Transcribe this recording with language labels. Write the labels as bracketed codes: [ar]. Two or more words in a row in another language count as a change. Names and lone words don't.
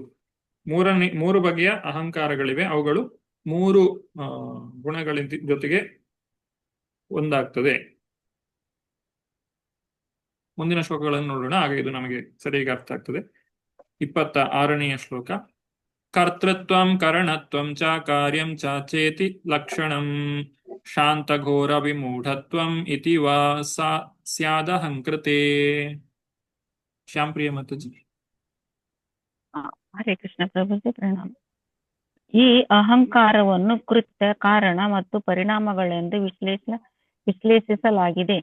[kn] 3 ಬಗೆಯ ಅಹಂಕಾರಗಳಿವೆ. ಅವುಗಳು 3 ಗುಣಗಳ ಜೊತೆಗೆ ಒಂದಾಗ್ತದೆ. ಮುಂದಿನ ಶ್ಲೋಕಗಳನ್ನು ನೋಡೋಣ, ಆಗ ಇದು ನಮಗೆ ಸರಿಯಾಗಿ ಅರ್ಥ ಆಗ್ತದೆ. 26ನೆಯ ಶ್ಲೋಕ. [sa] ಕರ್ತೃತ್ವಂ ಕರಣತ್ವಂ ಚ ಕಾರ್ಯಂ ಚ ಚೇತಿ ಲಕ್ಷಣಂ ಶಾಂತಘೋರ ವಿಮೂಢತ್ವಂ ಇತಿ ವಾ ಸ್ಯಾದಹಂಕೃತೆ. [kn] ಶ್ಯಾಮ್ ಪ್ರಿಯ ಮಾತಾಜಿ. ಹರೇ ಕೃಷ್ಣ ಪ್ರಭುಜಿ, ಪ್ರಣಾಮ. ಈ ಅಹಂಕಾರವನ್ನು ಕೃತ್ಯ, ಕಾರಣ ಮತ್ತು ಪರಿಣಾಮಗಳೆಂದು ವಿಶ್ಲೇಷಿಸಲಾಗಿದೆ.